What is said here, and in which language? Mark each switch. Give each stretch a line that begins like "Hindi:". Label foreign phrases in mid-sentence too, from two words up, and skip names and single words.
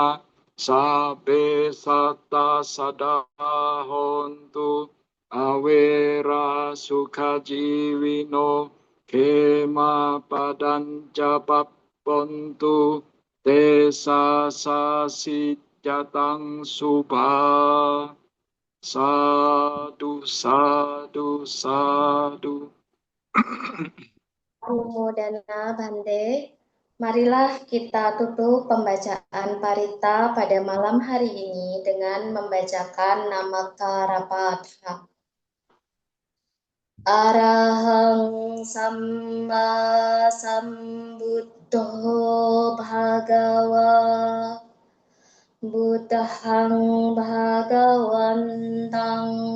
Pali: sabe satta sadahontu awera sukha jiwino kema padanca pappontu desa sasijatang subha sadu sadu sadu.
Indonesian: Anumodana Bante. Marilah kita tutup pembacaan parita pada malam hari ini dengan membacakan Namaka Rapatha.
Pali: Arahang Samma Sambuddho Bhagava Buddhang Bhagavantang